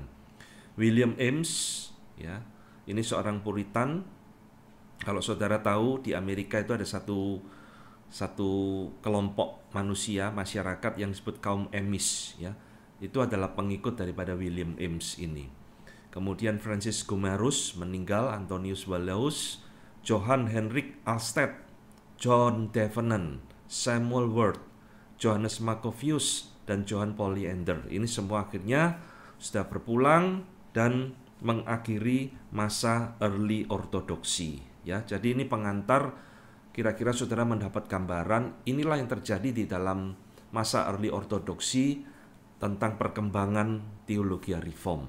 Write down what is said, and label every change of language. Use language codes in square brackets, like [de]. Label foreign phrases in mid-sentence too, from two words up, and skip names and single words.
[id] William Ames, ya, ini seorang Puritan. Kalau saudara tahu di Amerika itu ada satu kelompok manusia, masyarakat yang disebut kaum Amish. Ya, itu adalah pengikut daripada William Ames ini. Kemudian Francis Gomarus meninggal, Antonius Vallius, Johann Henrik Alsted, John Thevenin, Samuel Ward, Johannes Macrovius, dan Johann Polyander. Ini semua akhirnya sudah berpulang dan mengakhiri masa early ortodoksi. Ya, jadi ini pengantar, kira-kira saudara mendapat gambaran inilah yang terjadi di dalam masa early ortodoksi tentang perkembangan teologi reform.